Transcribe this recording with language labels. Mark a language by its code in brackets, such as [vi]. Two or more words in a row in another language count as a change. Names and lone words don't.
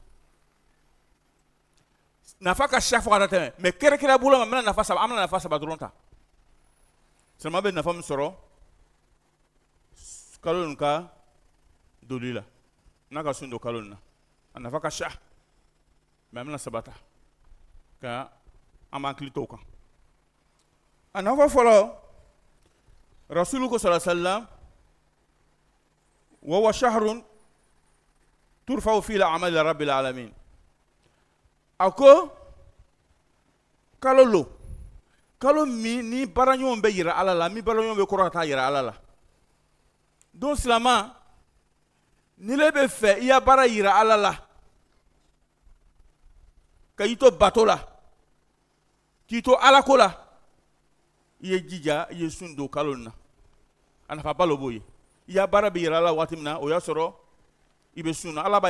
[bm] nafa ka ca fo ka tɛmɛ mais kɛrɛkɛrɛ bolo ma an bɛna nafa saba dɔrɔn ta silamɛ bɛ nafa min sɔrɔ kalo nin ka doli la n'a ka sun don kalo nin na a nafa ka ca mais an bɛna saba ta ka an b'an hakili to o kan a nafa fɔlɔ rasulu ko [ar] صلى الله عليه وسلم وهو شهر ترفع فيه الأعمال لرب العالمين [bm] a ko kalo lo kalo min ni baaraɲɔgɔnw bɛ yira ala la min baaraɲɔgɔnw bɛ kɔrɔ ka taa yira ala la donc silamɛ ni le bɛ fɛ i ya baara yira ala la ka i to bato la k'i to ala ko la i ye jija i ye sun don kalo nin na a nafaba lo b'o ye i ya baara bɛ yira ala waati min na o y'a sɔrɔ i bɛ sun na ala b'a ye